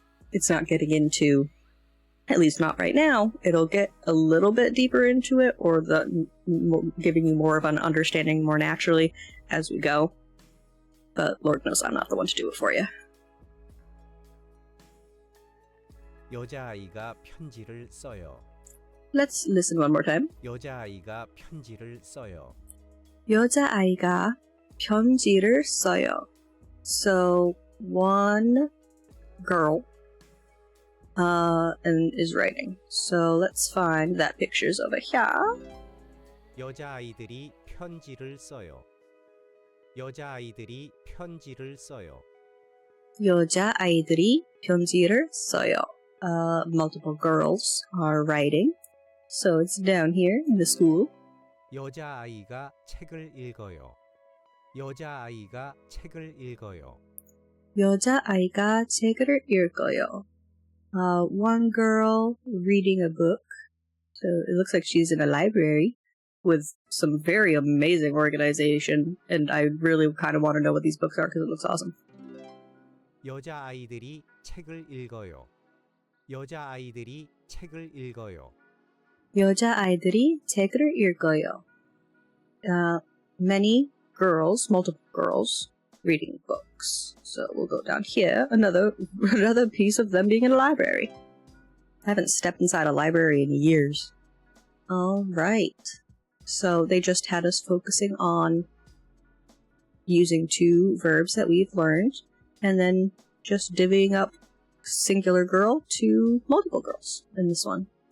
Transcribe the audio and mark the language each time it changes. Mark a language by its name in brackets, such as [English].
[English] It's not getting into, at least not right now. It'll get a little bit deeper into it, or giving you more of an understanding more naturally as we go. But Lord knows I'm not the one to do it for you. [Korean] 여자아이가 편지를 써요. [English] Let's listen one more time. [Korean] 여자아이가 편지를 써요. 여자아이가 편지를 써요. [English] So, one girl and is writing. So let's find that pictures over here. [Korean] 여자아이들이 편지를 써요. 여자아이들이 편지를 써요. 여자아이들이 편지를 써요. [English] Multiple girls are writing. So it's down here in the school. [Korean] 여자아이가 책을 읽어요. 여자아이가 책을 읽어요. 여자아이가 책을 읽어요. [English] One girl reading a book. So it looks like she's in a library with some very amazing organization, and I really kind of want to know what these books are because it looks awesome. [Korean] 여자아이들이 책을 읽어요. 여자아이들이 책을 읽어요. 여자아이들이 책을 읽어요. [English] Many girls, multiple girls, reading books. So we'll go down here. Another piece of them being in a library. I haven't stepped inside a library in years. All right. So they just had us focusing on using two verbs that we've learned, and then just divvying up singular girl to multiple girls in this one.